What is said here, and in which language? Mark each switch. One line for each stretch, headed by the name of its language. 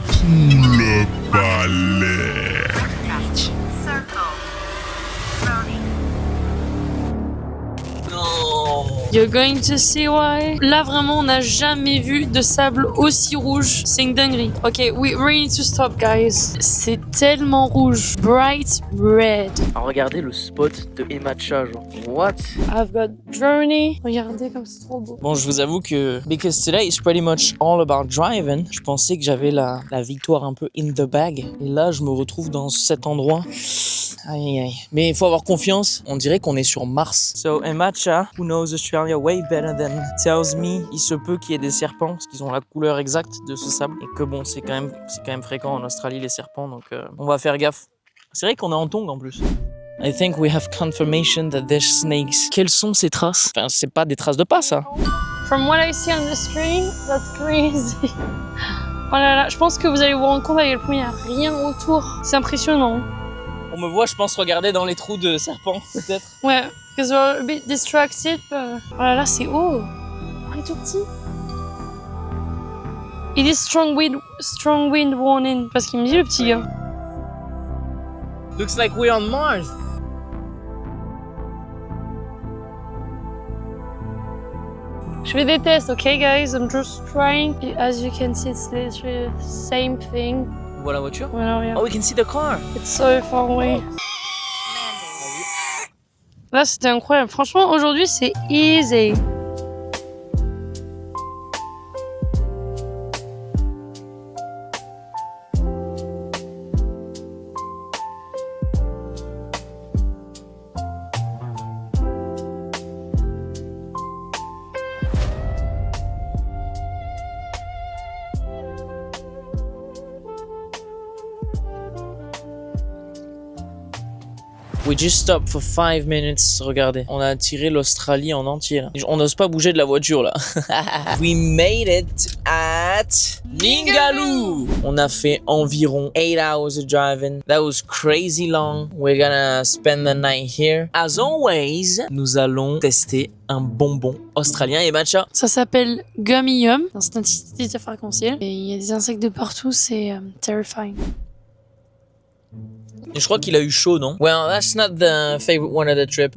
French: Le palais.
English: Circle. Brony. You're going to see why.
French: Là, vraiment, on n'a jamais vu de sable aussi rouge. C'est une dinguerie.
English: Ok, we really need to stop, guys.
French: C'est tellement rouge.
English: Bright red.
French: Regardez le spot de Emacha, genre. What?
English: I've got Journey.
French: Regardez comme c'est trop beau. Bon, je vous avoue que
English: because today is pretty much all about driving,
French: je pensais que j'avais la victoire un peu
English: in the bag.
French: Et là, je me retrouve dans cet endroit. Aïe, aïe. Mais il faut avoir confiance. On dirait qu'on est sur Mars. So, Emacha,
English: who knows Australia way better than tells me,
French: il se peut qu'il y ait des serpents parce qu'ils ont la couleur exacte de ce sable. Et que bon, c'est quand même fréquent en Australie les serpents, donc on va faire gaffe. C'est vrai qu'on est en tongs en plus.
English: I think we have confirmation that there's snakes.
French: Quelles sont ces traces? Enfin, c'est pas des traces de pas, ça.
English: From what I see on the screen, that's crazy.
French: Oh là là, je pense que vous allez vous rendre compte à quel point il n'y a rien autour. C'est impressionnant. On me voit, je pense, regarder dans les trous de serpents, peut-être. Ouais,
English: because we're a bit distracted.
French: Oh là là, c'est haut. On est tout petit.
English: It is strong wind warning.
French: Parce qu'il me dit le petit gars.
English: Looks like we're on Mars.
French: Je fais des tests,
English: okay guys? I'm just trying. As you can see, it's literally the same thing.
French: On voit la voiture. Voilà, regarde.
English: Oh, we can see the car. It's so far away. Landing.
French: Là, c'était incroyable. Franchement, aujourd'hui, c'est easy.
English: We just stopped for 5 minutes.
French: Regardez, on a tiré l'Australie en entier là. On n'ose pas bouger de la voiture là.
English: We made it at Ningaloo.
French: On a fait environ
English: 8 hours of driving. That was crazy long. We're gonna spend the night here. As always,
French: nous allons tester un bonbon australien. Et Matcha, Ça s'appelle Gummy Yum. C'est un petit arc-en-ciel. Et il y a des insectes de partout, c'est terrifying. Et je crois qu'il a eu chaud, non?
English: Well, that's not the favorite one of the trip.